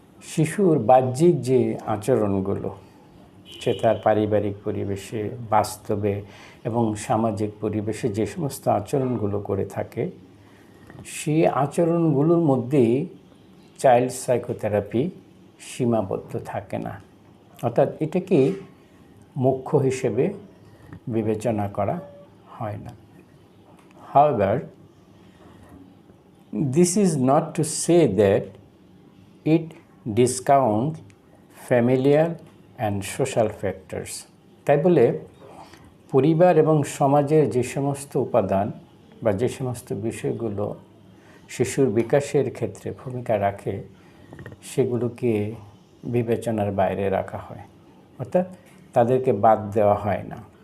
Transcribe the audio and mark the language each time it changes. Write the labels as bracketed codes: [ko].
[bn] শিশুর বাহ্যিক যে আচরণগুলো, সে তার পারিবারিক পরিবেশে, বাস্তবে এবং সামাজিক পরিবেশে যে সমস্ত আচরণগুলো করে থাকে, সেই আচরণগুলোর মধ্যেই চাইল্ড সাইকোথেরাপি সীমাবদ্ধ থাকে না, অর্থাৎ এটাকে মুখ্য হিসেবে বিবেচনা করা হয় না। [en] However, this is not to say that it discounts familial and social factors. [bn] তাই বলে পরিবার এবং সমাজের যে সমস্ত উপাদান বা যে সমস্ত বিষয়গুলো শিশুর বিকাশের ক্ষেত্রে ভূমিকা রাখে সেগুলোকে বিবেচনার বাইরে রাখা হয়, অর্থাৎ তাদেরকে বাদ দেওয়া হয় না।